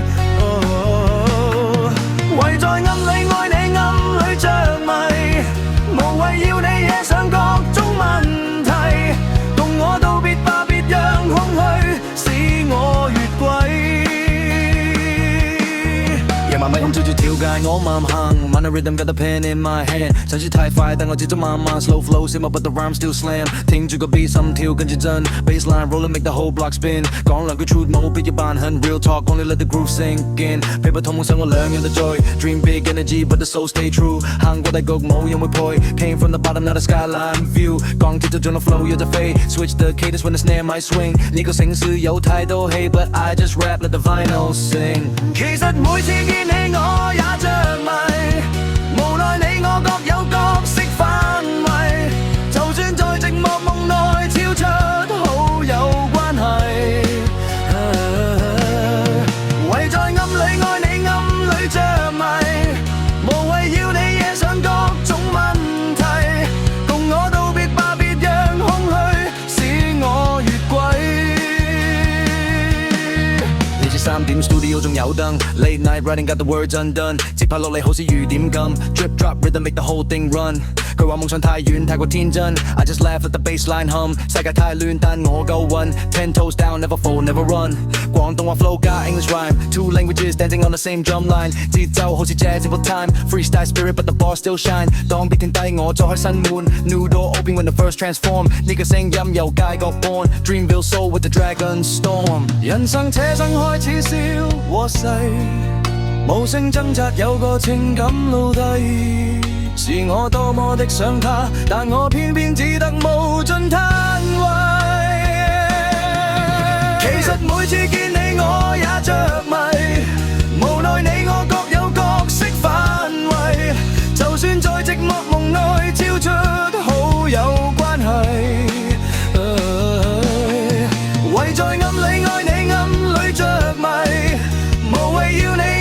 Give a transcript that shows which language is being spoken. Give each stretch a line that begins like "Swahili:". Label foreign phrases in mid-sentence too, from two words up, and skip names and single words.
Cantonese: 唯在暗裏愛你，暗裏着迷，無謂要你惹上各種問題，共我道別吧，別讓空虛使我越軌。夜晚咪空照住條街，我慢行
English: ，Man the rhythm got the pen in my hand，
Cantonese: 城市太快，但我節奏慢慢
English: ，slow flow same but the rhyme still slam，
Cantonese: 聽住個 beat 心跳跟住震
English: ，baseline rolling make the whole block spin，
Cantonese: 講兩句
English: truth
Cantonese: 冇必要扮很
English: real talk， only let the groove sink in，paper
Cantonese: 同夢想我兩樣都追
English: ，dream big energy but the soul stay true，
Cantonese: 行過大局冇人會陪
English: ，came from the bottom now the skyline view，
Cantonese: 鋼鐵就進到
English: flow
Cantonese: 有隻飛
English: ，switch the cadence when the snare might swing，
Cantonese: 呢個城市有太多
English: hate but I just rap let the vinyl sing，
Cantonese: 其實每次見你我也着迷，無奈你我各有角色範圍，就算在寂寞夢內超出好友關係，唯在暗裏愛你，暗裏着迷，無謂要你惹上各種問題，共我道別吧，別讓空虛使我越軌。3點 studio 仲有燈 ，
English: late night writing got the words undone，
Cantonese: 接拍落嚟好似雨點咁
English: ，drip drop rhythm make the whole thing run。
Cantonese: 佢話夢想太遠，太過天真
English: ，I just laugh let the bassline hum。
Cantonese: 世界太亂，但我夠運
English: ，ten toes down never fall never run。廣東話 flow 加 English rhyme，two languages dancing on the same drum line，
Cantonese: 節奏好似
English: jazz in time，freestyle spirit but the bar still shine。
Cantonese: 當別停低我再開新門
English: ，new door open when the first transform。
Cantonese: 呢個聲音由街角
English: born，Dreamville soul with the dragon storm。
Cantonese: 人生車生開始。笑和逝，無聲掙扎有個情感奴隸，是我多麼的想他，但我偏偏只得無盡嘆謂。其實每次見你我也着迷，無奈你我各有角色範圍，就算在寂寞夢內超出好友關係，唯在暗裏愛你，暗裏着迷，無謂要